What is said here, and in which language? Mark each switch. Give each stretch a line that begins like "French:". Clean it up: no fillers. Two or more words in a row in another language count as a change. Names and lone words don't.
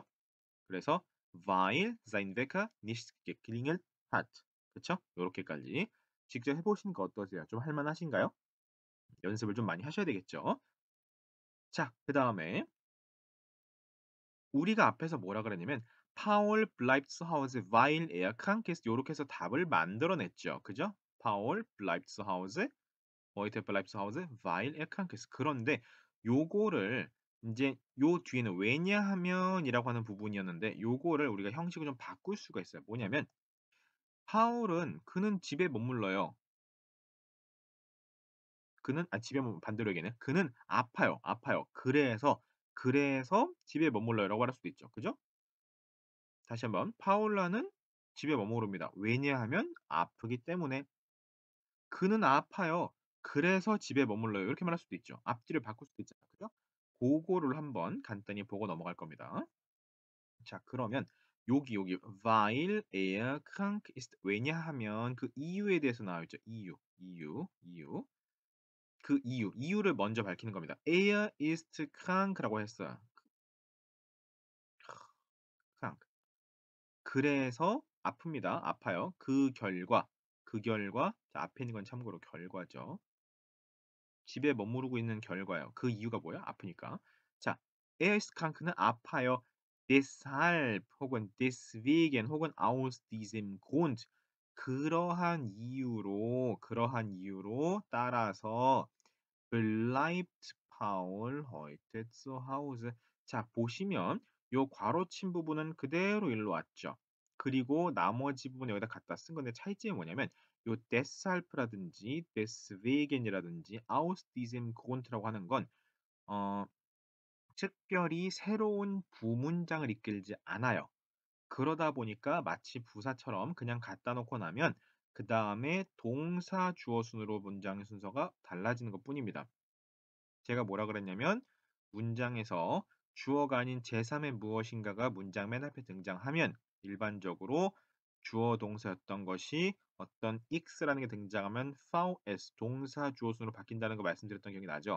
German: 그래서 weil sein Wecker nicht geklingelt hat.
Korean: 그쵸? 요렇게까지 직접 해 보시는 거 어떠세요? 좀 할 만하신가요? 연습을 좀 많이 하셔야 되겠죠. 자, 그다음에 우리가 앞에서 뭐라 그랬냐면
German: Paul bleibt zu Hause, weil er krank ist
Korean: 요렇게 해서 답을 만들어 냈죠. 그죠?
German: Paul bleibt zu Hause, heute bleibt zu Hause, weil er krank ist.
Korean: 그런데 요거를 인제 요 뒤에는 왜냐하면이라고 하는 부분이었는데 요거를 우리가 형식을 좀 바꿀 수가 있어요. 뭐냐면 파울은 그는 집에 머물러요. 그는 집에 반대로 얘기하면 그는 아파요, 아파요. 그래서 집에 머물러요라고 할 수도 있죠. 그죠? 다시 한번 파울라는 집에 머무릅니다. 왜냐하면 아프기 때문에. 그는 아파요. 그래서 집에 머물러요. 이렇게 말할 수도 있죠. 앞뒤를 바꿀 수도 있잖아요. 그죠? 고거를 한번 간단히 보고 넘어갈 겁니다. 자, 그러면 여기
German: weil er krank ist
Korean: 왜냐하면 그 이유에 대해서 나와 있죠. 이유. 그 이유를 먼저 밝히는 겁니다.
German: Er ist krank라고 했어요. krank.
Korean: 그래서 아픕니다. 아파요. 그 결과 자 앞에 있는 건 참고로 결과죠. 집에 머무르고 있는 결과예요. 그 이유가 뭐야? 아프니까. 자,
German: er ist krank는 아파요. deshalb 혹은 deswegen 혹은 aus diesem Grund
Korean: 그러한 이유로 따라서
German: bleibt Paul heute zu Hause.
Korean: 자, 보시면 요 괄호친 부분은 그대로 일로 왔죠. 그리고 나머지 부분 여기다 갖다 쓴 건데 차이점이 뭐냐면 요 deshalb라든지 deswegen이라든지
German: aus diesem Grund
Korean: 라고 하는 건 어 특별히 새로운 부문장을 이끌지 않아요. 그러다 보니까 마치 부사처럼 그냥 갖다 놓고 나면 그다음에 동사 주어 순으로 문장의 순서가 달라지는 것뿐입니다. 제가 뭐라 그랬냐면 문장에서 주어가 아닌 제3의 무엇인가가 문장 맨 앞에 등장하면 일반적으로 주어 동사였던 것이 어떤 x라는 게 등장하면 vs 동사 주어 순으로 바뀐다는 거 말씀드렸던 기억이 나죠.